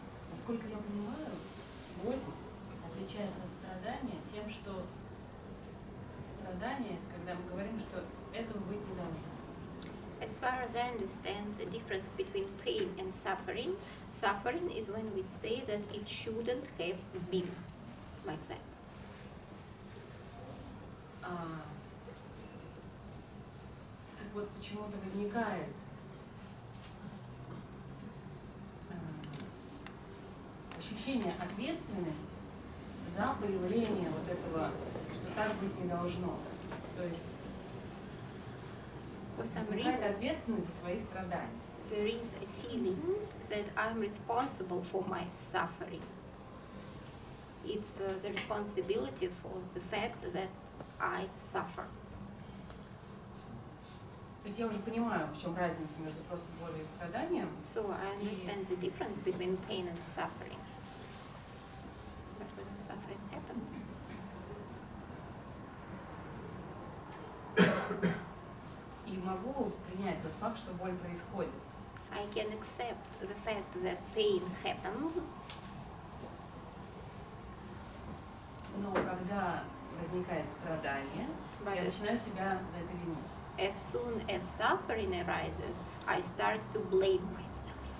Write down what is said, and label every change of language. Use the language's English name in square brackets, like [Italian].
[Russian] Насколько я понимаю, боль отличается от страдания тем, что страдание — это когда мы говорим, что этого быть не должно. [English] As far as I understand, the difference between pain and suffering, suffering is when we say that it shouldn't have been like that. [Russian] Так вот, почему-то возникает ощущение ответственности за появление вот этого, что так быть не должно. То есть возникает ответственность за свои страдания. [English] There is a feeling that I'm responsible for my suffering. It's the responsibility for the fact that I suffer. [Russian] То есть я уже понимаю, в чем разница между просто болью и страданием. [English] So I understand the difference between pain and suffering. But when the suffering happens, [Russian] И могу принять тот факт, что боль происходит. [English] I can accept the fact that pain happens, [Russian] Но когда возникает страдание, [English] but [Russian] я [English] as, [Russian] начинаю себя за это винить. [English] as soon as suffering arises, I start to blame myself.